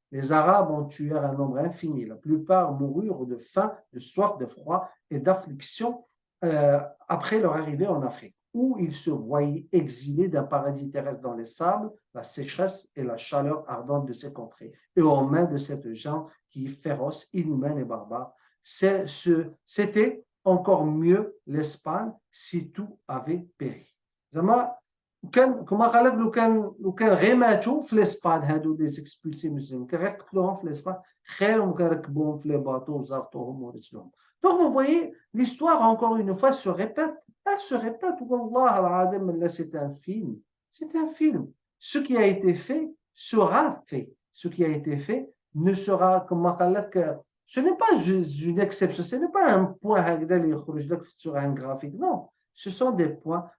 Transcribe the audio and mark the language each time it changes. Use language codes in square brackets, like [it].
[fr] Les Arabes ont tué un nombre infini. La plupart moururent de faim, de soif, de froid et d'affliction après leur arrivée en Afrique, où ils se voyaient exilés d'un paradis terrestre dans les sables, la sécheresse et la chaleur ardente de ces contrées, et aux mains de cette gente qui est féroce, inhumaine et barbare. C'était encore mieux l'Espagne si tout avait péri. [ar] كما قال لك لو كان غير ماتوا في لاسبان هادو لي زيكسبولسي مسلمين كان غير قتلوهم في لاسبان خير من كان ركبوهم في لي باطو وزرطوهم ورجلوهم. [fr] Donc vous voyez, l'histoire encore une fois se répète, elle se répète. [ar] Wallah al-Adim, [fr] là c'est un film, c'est un film. Ce qui a été fait sera fait. Ce qui a été fait ne sera comme ce n'est pas juste une exception, ce n'est pas un point sur un graphique, non. Ce sont des points.